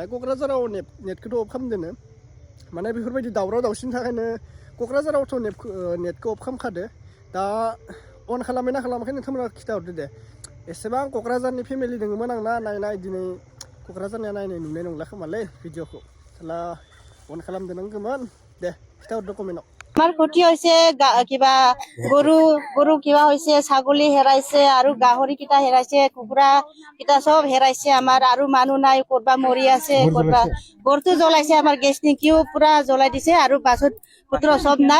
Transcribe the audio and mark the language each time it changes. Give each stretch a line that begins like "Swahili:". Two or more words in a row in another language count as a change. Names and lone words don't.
Bodo: क'क्राझाराव नेटखौथ' अफ खालामदोनो, माने बेफोरबायदि दावराव दावसिनि थाखायनो क'क्राझारावथ' नेटखौ अफ खालामखादो। दा अन खालामबायना खालामाखै नोंथांमोना खिथाहरदो दे। एसेबां क'क्राझारनि फेमिलि दङमोन आंना नायनाय, दिनै क'क्राझारनिया नायनाय नुनाय नंला खोमालै भिडिअखौ। साला अन खालामदो नांगौमोन। दे खिथाहरदो कमेन्टआव।
Assamese: আমাৰ ক্ষতি হৈছে কিবা গৰু কিবা হৈছে, ছাগলী হেৰাইছে আৰু গাহৰি কিটা হেৰাইছে, কুকুৰা কিটা চব হেৰাইছে আমাৰ। আৰু মানুহ নাই, ক'ৰবা মৰি আছে, ক'ৰবা ঘৰটো জ্বলাইছে, আমাৰ গেছ টেংকিও পুৰা জ্বলাই দিছে আৰু বাছত পুত্ৰ চব নাই।